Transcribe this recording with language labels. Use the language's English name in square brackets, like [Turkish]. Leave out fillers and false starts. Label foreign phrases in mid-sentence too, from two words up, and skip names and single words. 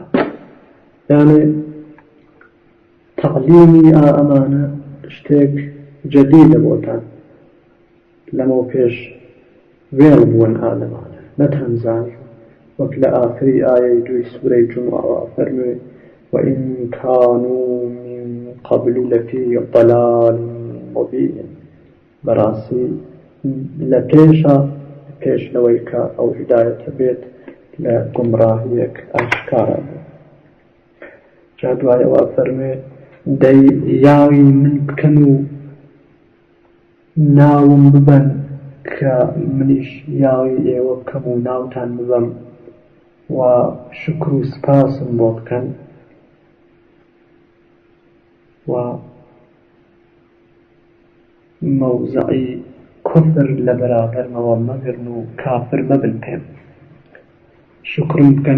[Central Kurdish] یانێ تعلیمی ئەمانە شتێک جەدیدە بۆتان، لەمەو پێش وێڵ بوون ئالەمانە نەتانزانی، وەک لە ئاخری ئایەی 2 سوورەی جومعەوە فەرمووێ [Arabic] وإن كانوا من قبل لفي ضلال مبين. [Central Kurdish] بەڕاستی لە پێش لەوەی کە ئەو هیدایەتە بێت لە گومڕاهیەک ئاشکارە بوو. جا دوایەوە فەرموێ دەی یاوی من بکەن و ناوم ببەن کە منیش یاوی ئێوە بکەم و ناوتان ببەم و شکر و سپاسم بۆ بکەن و مەوزعی کوفر لە بەرابەرمەوە مەگرن و کافر مەبن پێم، شکرم بکەن.